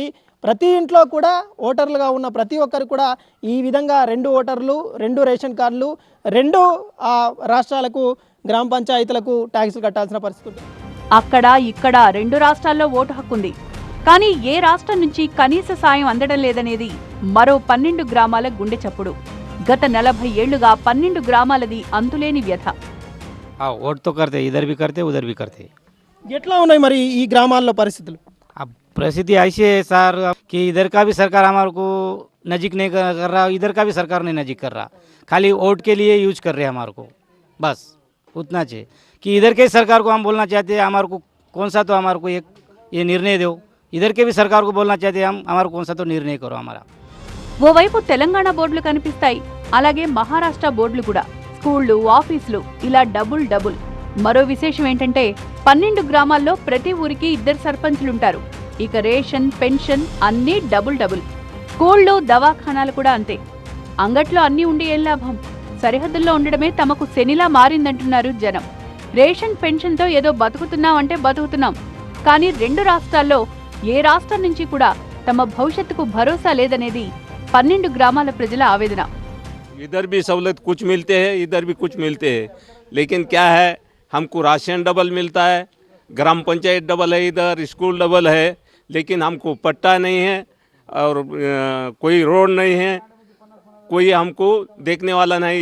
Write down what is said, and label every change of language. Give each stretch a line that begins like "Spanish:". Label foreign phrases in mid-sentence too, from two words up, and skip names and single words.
Telugu: ప్రతి ఇంట్లో కూడా ఓటర్లుగా ఉన్న ప్రతి ఒక్కరు కూడా ఈ విధంగా 2 ఓటర్లు, 2 రేషన్ కార్డులు, 2 రాష్ట్రాలకు గ్రామ పంచాయతీలకు ట్యాక్సులు కట్టాల్సిన పరిస్థితి. అక్కడ ఇక్కడ 2 రాష్ట్రాల్లో ఓటు హక్కుంది, కానీ ఏ రాష్ట్రం నుంచి కనీస సాయం అందడం లేదనేది మరో 12 గ్రామాల గుండె చప్పుడు. గత 40 ఏళ్లుగా 12 గ్రామాలది అంతులేని వ్యథ.
Hindi: वोट तो करते इधर भी करते उधर भी करते.
Telugu: ఎట్లా ఉన్నాయి మరి ఈ గ్రామాల్లో పరిస్థితులు?
Hindi: अब परिस्थिति ऐसी है सर कि इधर का भी सरकार हमारे को नजीक नहीं कर रहा, इधर का भी सरकार नहीं नजीक कर रहा. खाली वोट के लिए यूज कर रहे हैं हमारे को, बस उतना चाहिए. कि इधर के सरकार को हम बोलना चाहते हैं हमारे को कौन सा तो हमारे को एक ये निर्णय दो. इधर के भी सरकार को बोलना चाहते हैं हम हमारे कौन सा तो निर्णय करो हमारा.
Telugu: ఓవైపు తెలంగాణ బోర్డులు కనిపిస్తాయి, అలాగే మహారాష్ట్ర బోర్డులు కూడా. స్కూళ్లు, ఆఫీసులు ఇలా డబుల్. మరో విశేషం ఏంటంటే 12 గ్రామాల్లో ప్రతి ఊరికి 2 సర్పంచ్లుంటారు. ఇక రేషన్, పెన్షన్ అన్నీ డబుల్. స్కూళ్లు, దవాఖానాలు కూడా అంతే. అంగట్లో అన్నీ ఉండి ఏం లాభం? సరిహద్దుల్లో ఉండడమే తమకు శనిలా మారిందంటున్నారు జనం. రేషన్, పెన్షన్తో ఏదో బతుకుతున్నామంటే బతుకుతున్నాం, కానీ 2 రాష్ట్రాల్లో ఏ రాష్ట్రం నుంచి కూడా తమ భవిష్యత్తుకు భరోసా లేదనేది 12 గ్రామాల ప్రజల ఆవేదన.
Hindi: इधर भी सहूलत कुछ मिलते हैं, इधर भी कुछ मिलते हैं, लेकिन क्या है हमको राशन डबल मिलता है, ग्राम पंचायत डबल है, इधर स्कूल डबल है, लेकिन हमको पट्टा नहीं है और कोई रोड नहीं है, कोई हमको देखने वाला नहीं.